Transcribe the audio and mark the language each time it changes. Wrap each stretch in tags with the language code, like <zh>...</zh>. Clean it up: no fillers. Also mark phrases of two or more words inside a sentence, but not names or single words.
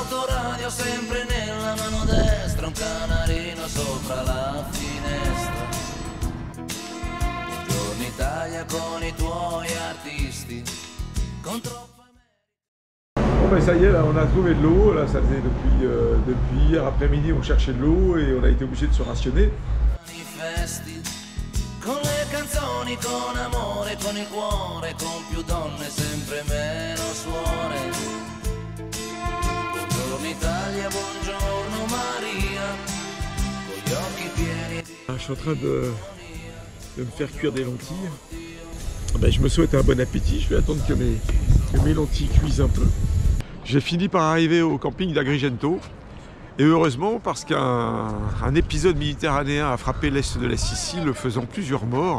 <fr>Bon ben ça y est, là on a trouvé de l'eau, là ça faisait depuis hier après-midi on cherchait de l'eau et on a été obligé de se rationner.</fr> <it>Con le canzoni, con amore, con il cuore, con più donne, sempre meno suore. Buongiorno Italia, buongiorno Maria, con gli occhi pieni di...</it> <fr>Je suis en train de me faire cuire des lentilles. Ben, je me souhaite un bon appétit, je vais attendre que mes lentilles cuisent un peu. J'ai fini par arriver au camping d'Agrigento. Et heureusement, parce qu'un épisode méditerranéen a frappé l'est de la Sicile, faisant plusieurs morts.</fr>